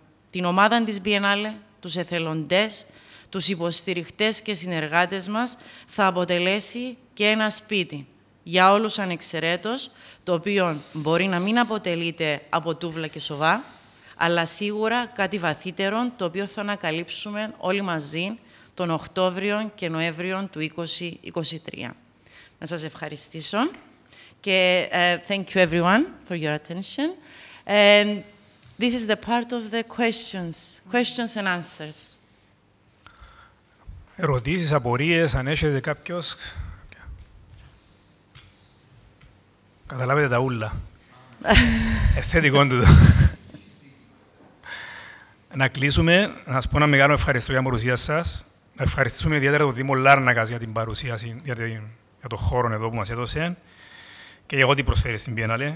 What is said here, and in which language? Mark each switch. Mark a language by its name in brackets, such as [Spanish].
[Greek] την ομάδα της Biennale, τους εθελοντές, τους υποστηριχτές και συνεργάτες μας, θα αποτελέσει και ένα σπίτι για όλους ανεξαιρέτως, το οποίο μπορεί να μην αποτελείται από τούβλα και σοβά, αλλά σίγουρα κάτι βαθύτερο, το οποίο θα ανακαλύψουμε όλοι μαζί τον Οκτώβριο και Νοέμβριο του 2023. Να σας ευχαριστήσω και [English] thank you everyone for your attention. And this is the part of the questions and answers. [Greek] Ερωτήσεις, απορίες, αν έχετε κάποιος. Καταλάβετε τα ούλα. Ευθετικό τούτο. Να κλείσουμε, να σας πω ένα μεγάλο ευχαριστώ για την παρουσία σας. Να ευχαριστήσουμε ιδιαίτερα τον Δήμο Λάρνακας για την παρουσίαση, για τον χώρο εδώ που μας έδωσε και για ό,τι προσφέρει στην Biennale.